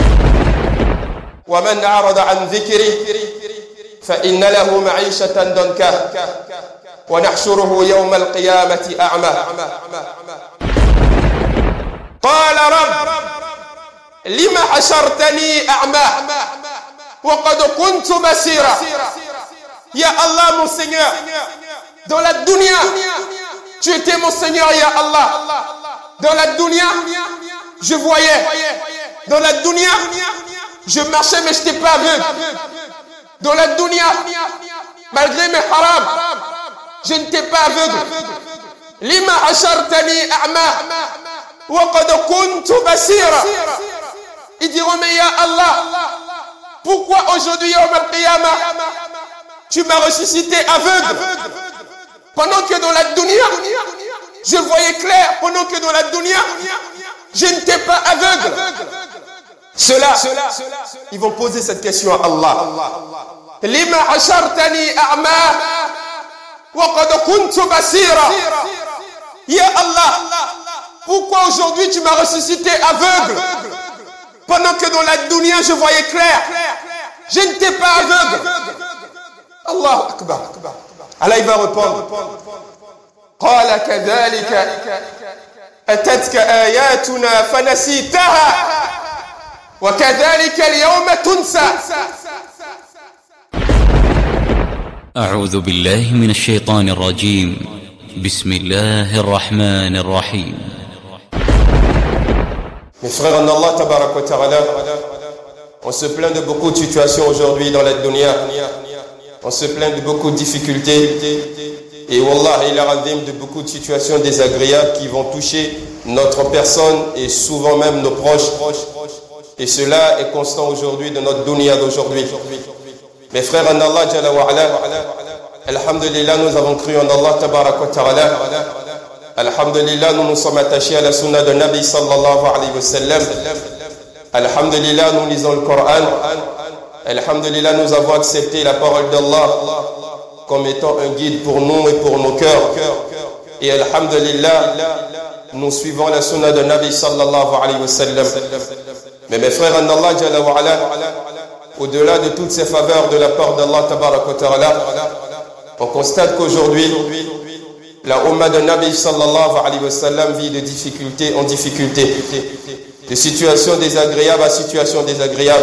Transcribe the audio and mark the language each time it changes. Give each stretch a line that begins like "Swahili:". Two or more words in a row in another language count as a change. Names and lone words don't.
Arabic: ومن أعرض عن ذكري فإن له معيشة ضنكا ونحشره يوم القيامة أعمى قال رب لم حشرتني أعمى وقد كنت بصيرا. يا الله,
French: mon Seigneur, dans la dunya, tu étais mon Seigneur,
Arabic: يا الله.
French: Dans la dunya, je voyais. Dans la dunya, je marchais, mais je n'étais pas aveugle. Dans la dunya, malgré mes haram, je n'étais pas aveugle.
Arabic: لم حشرتني أعمى وقد كنت بصيرا.
French: Ils diront, mais
Arabic: يا الله,
French: pourquoi aujourd'hui,
Arabic: يوم القيامة,
French: tu m'as ressuscité aveugle? Pendant que dans la dunya, je voyais clair. Pendant que dans la dunya, je n'étais pas aveugle. Ceux-là, ils vont poser cette question à Allah.
Arabic: لم حشرتني أعمى وقد كنت بصيرا. يا الله,
French: pourquoi aujourd'hui tu m'as ressuscité aveugle? Pendant que dans la dunya, je voyais clair. Je n'étais pas aveugle.
Arabic: الله أكبر.
French: Allah il va répondre.
Arabic: قال كذلك أتتك آياتنا فنسيتها وكذلك اليوم تنسى. أعوذ بالله من الشيطان الرجيم. بسم الله الرحمن الرحيم.
French: Mes frères en Allah,
Arabic: تبارك وتعالى,
French: on se plaint de beaucoup de situations aujourd'hui dans la dunya. On se plaint de beaucoup de difficultés. Et Wallah, il arrive de beaucoup de situations désagréables qui vont toucher notre personne et souvent même nos proches. Et cela est constant aujourd'hui de notre dunya d'aujourd'hui. Mes frères en Allah,
Arabic: جل وعلا,
French: alhamdulillah, nous avons cru en Allah,
Arabic: تبارك وتعالى.
French: Alhamdulillah, nous nous sommes attachés à la sunna de
Arabic: نبي صلى الله عليه وسلم.
French: Alhamdulillah, nous lisons le Coran. Alhamdulillah, nous avons accepté la parole d'Allah comme étant un guide pour nous et pour nos cœurs. Et alhamdulillah, nous suivons la sunna de
Arabic: نبي صلى الله عليه وسلم.
French: Mais mes frères en Allah,
Arabic: جل وعلا,
French: au-delà de toutes ces faveurs de la part d'Allah
Arabic: تبارك وتعالى,
French: on constate qu'aujourd'hui, la Ummah de
Arabic: نبي صلى الله عليه وسلم
French: vit de difficulté en difficulté, de situation désagréable à situation désagréable.